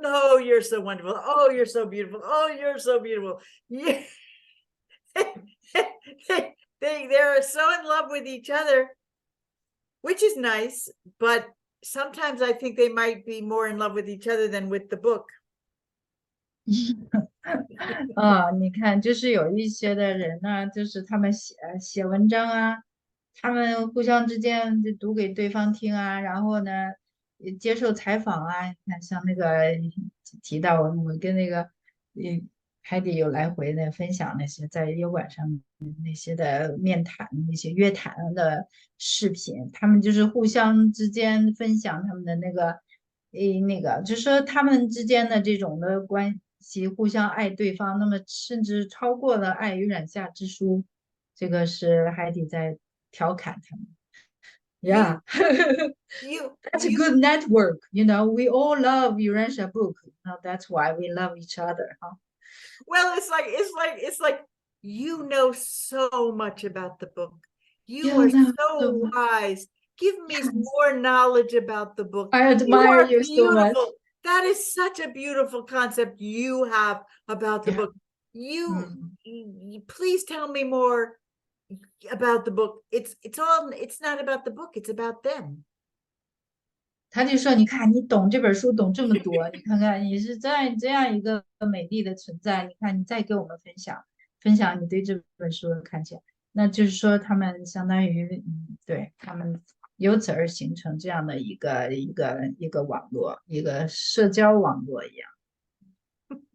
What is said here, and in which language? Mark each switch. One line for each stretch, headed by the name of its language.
English: No, you're so wonderful. Oh, you're so beautiful. Oh, you're so beautiful." Yeah. They're so in love with each other, which is nice, but sometimes I think they might be more in love with each other than with the book.
Chinese: 你看，就是有一些的人呢，就是他们写文章啊，他们互相之间就读给对方听啊，然后呢，接受采访啊。你看，像那个提到我跟那个海底有来回的分享那些在油管上那些的面谈、那些约谈的视频，他们就是互相之间分享他们的那个就是说他们之间的这种的关系，互相爱对方，那么甚至超过了爱与染下之书。这个是海底在调侃他们。
English: Yeah, that's a good network. You know, we all love Uransha book. That's why we love each other. Huh? Well, it's like you know so much about the book. You are so wise. Give me more knowledge about the book. I admire you so much. That is such a beautiful concept you have about the book. You please tell me more about the book. It's not about the book, it's about them.
Chinese: 他就说：“你看，你懂这本书，懂这么多，你看看，你是在这样一个美丽的存在。你看，你再给我们分享你对这本书的看见。那就是说，他们相当于，对他们由此而形成这样的一个网络，一个社交网络一样。